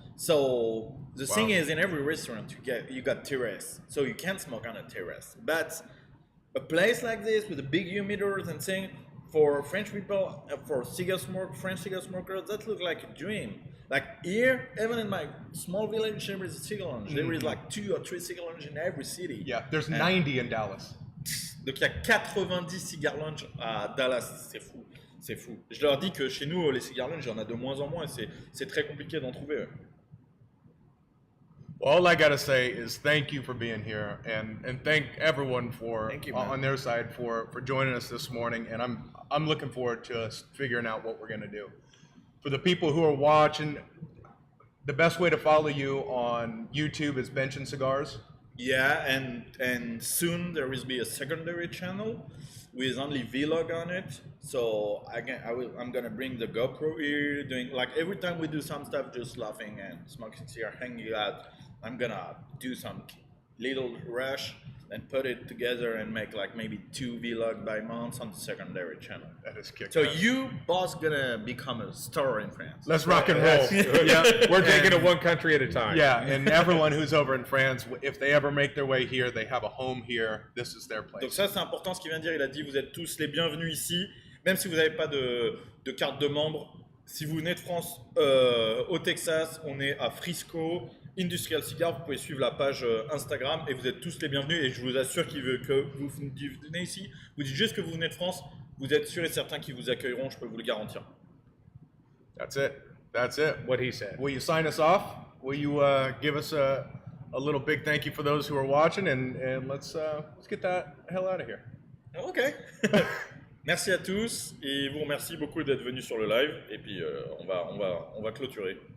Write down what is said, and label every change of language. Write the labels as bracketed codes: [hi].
[en] So the thing is, in every restaurant you got terrace, so you can't smoke on a terrace. But a place like this with the big humidors and thing, for French people, for French cigar smokers, that looks like a dream. Like here, even in my small village, there is a cigar lounge. There is like 2 or 3 cigar lounges in every city. Yeah, there's 90 in Dallas. [fr] Donc il y a 90 cigar lounge à Dallas, c'est fou. C'est fou. Je leur dis que chez nous, les cigar lounge, il y en a de moins en moins et c'est très compliqué d'en trouver. [en] All I gotta say is thank you for being here, and thank everyone for Thank you, man. on their side for joining us this morning. And I'm looking forward to us figuring out what we're gonna do. For the people who are watching, the best way to follow you on YouTube is Bench Cigars. Yeah, and soon there will be a secondary channel with only vlog on it. So I'm gonna bring the GoPro here, doing like every time we do some stuff, just laughing and smoking cigar, hanging out. I'm gonna do some little rush and put it together and make like maybe 2 vlogs by month on the secondary channel. That is kick. So you, boss, gonna become a star in France. Let's rock and roll. Yeah, we're taking it one country at a time. Yeah, and everyone who's over in France, if they ever make their way here, they have a home here. This is their [fr] Donc [en] place. [fr] ça c'est important ce qu'il vient de dire, il a dit vous êtes tous les bienvenus ici, même si vous n'avez pas de carte de membre. Si vous venez de France, au Texas, on est à Frisco, Industrial Cigar, vous pouvez suivre la page Instagram et vous êtes tous les bienvenus et je vous assure que vous venez ici, vous dites juste que vous venez de France, vous êtes sûr et certain qu'ils vous accueilleront, je peux vous le garantir. [en] That's it. That's it. What he said. Will you sign us off? Will you give us a little big thank you for those who are watching, and let's get that hell out of here. Ok. [fr] Merci à tous et vous remercie beaucoup d'être venus sur le live et puis on va clôturer.